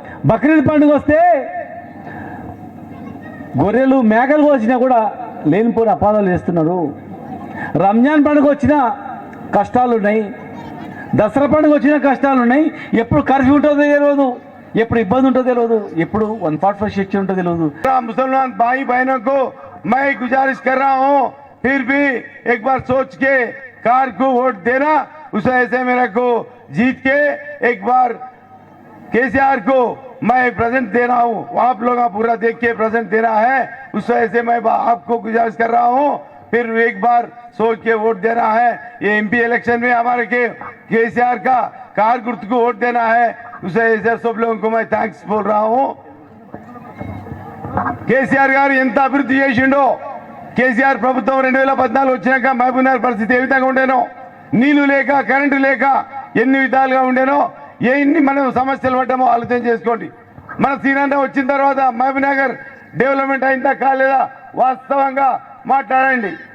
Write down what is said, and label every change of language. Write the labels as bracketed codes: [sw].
[te] బక్రీద్ పండుగ వస్తే గొర్రెలు మేకలు కోసినా కూడా లేనిపోయిన అపాదాలు చేస్తున్నారు. రంజాన్ పండుగ వచ్చినా కష్టాలు ఉన్నాయి, దసరా పండుగ వచ్చినా కష్టాలు ఉన్నాయి. ఎప్పుడు కర్ఫ్యూ ఉంటుందో తెలియదు, ఎప్పుడు ఇబ్బంది ఉంటుందో తెలియదు, ఎప్పుడు 145 సెక్షన్ ఉంటుందో తెలియదు. [hi] मुसलमान भाई बहनों को मैं गुजारिश कर रहा हूँ, फिर भी एक बार सोच के कार को वोट देना, उसे ऐसे मेरे को जीत के एक बार केसीआर को मैं प्रेजेंट दे रहा हूँ, आप लोग पूरा देख के प्रेजेंट देना है, उस वजह से मैं आपको गुजारिश कर रहा हूँ, फिर एक बार सोच के वोट देना है. ये एमपी इलेक्शन में हमारे के केसीआर का कार गुर्त को वोट देना है, उस वजह से सब लोगों को मैं थैंक्स बोल रहा हूँ. [te] కేసీఆర్ గారు ఎంత అభివృద్ధి చేసిండో, కేసీఆర్ ప్రభుత్వం 2014 వచ్చినాక మహబూబ్నగర్ పరిస్థితి ఏ విధంగా ఉండేనో, నీళ్లు లేక కరెంటు లేక ఎన్ని విధాలుగా ఉండేనో, ఎన్ని మనం సమస్యలు పడ్డామో ఆలోచన చేసుకోండి. మన సీనన్న వచ్చిన తర్వాత మహబూబ్నగర్ డెవలప్మెంట్ అయిందా కాలేదా వాస్తవంగా మాట్లాడండి.